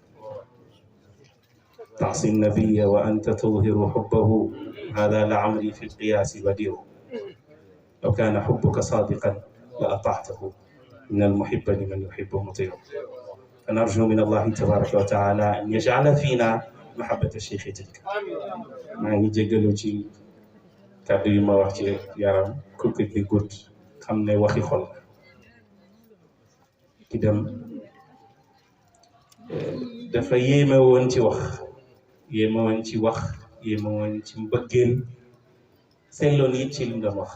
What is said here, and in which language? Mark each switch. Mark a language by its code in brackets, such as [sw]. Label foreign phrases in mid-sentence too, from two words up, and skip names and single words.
[ar] تعصي النبي وأنت تظهر حبه، هذا لعمري في القياس بديع. لو كان حبك صادقا لأطعته، إن المحب لمن يحب مطيع. فنرجو من الله تبارك وتعالى أن يجعل فينا محبة الشيخ تلك. [wo] maa ngi jégalu ci kàddu yu ma wax ci yaram coupé bi gudd, xam ne waxi xol ki dem dafa yéeme woon ci wax, yéeme woon ci wax, yéeme woon ci mbëggeel, seetloon it ci li nga wax.